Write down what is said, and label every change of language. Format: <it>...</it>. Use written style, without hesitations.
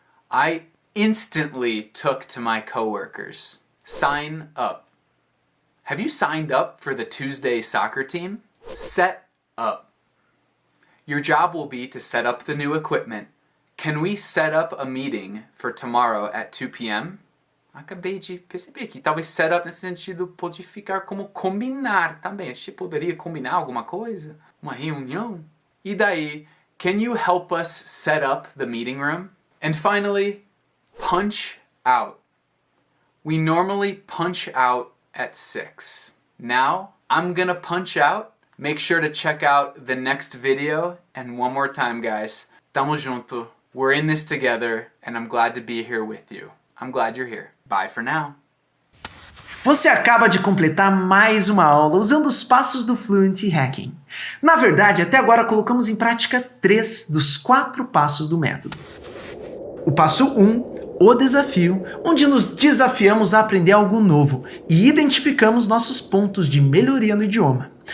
<en>I instantly took to my coworkers. Sign up. Have you signed up for the Tuesday soccer team? Set up. Your job will be to set up the new equipment. Can we set up a meeting for tomorrow at 2 p.m.?</en> <pt>Acabei de perceber que talvez set up nesse sentido pode ficar como combinar também. A gente poderia combinar alguma coisa? Uma reunião? E daí,</pt> <en>can you help us set up the meeting room? And finally, punch out. We normally punch out at 6. Now, I'm gonna punch out. Make sure to check out the next video. And one more time, guys,</en> <pt>tamo junto.</pt> <en>We're in this together, and I'm glad to be here with you. I'm glad you're here. Bye for now.</en> <pt>Você acaba de completar mais uma aula usando os passos do Fluency Hacking. Na verdade, até agora colocamos em prática 3 dos 4 passos do método. O passo 1, o desafio, onde nos desafiamos a aprender algo novo e identificamos nossos pontos de melhoria no idioma.</pt>